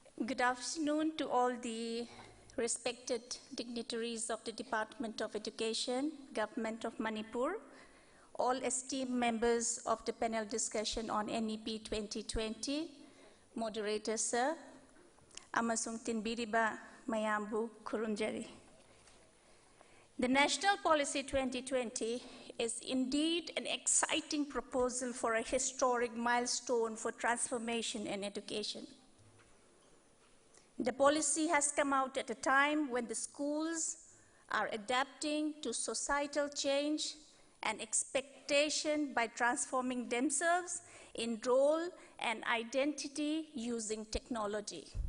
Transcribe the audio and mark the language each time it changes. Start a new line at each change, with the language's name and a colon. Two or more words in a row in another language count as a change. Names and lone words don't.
English: Good afternoon to all the respected dignitaries of the Department of Education, Government of Manipur, all esteemed members of the panel discussion on NEP 2020, moderator sir,
Manipuri: amasung tinbiriba mayambu kurunjari.
English: The National Policy 2020 is indeed an exciting proposal for a historic milestone for transformation in education. The policy has come out at a time when the schools are adapting to societal change and expectation by transforming themselves in role and identity using technology.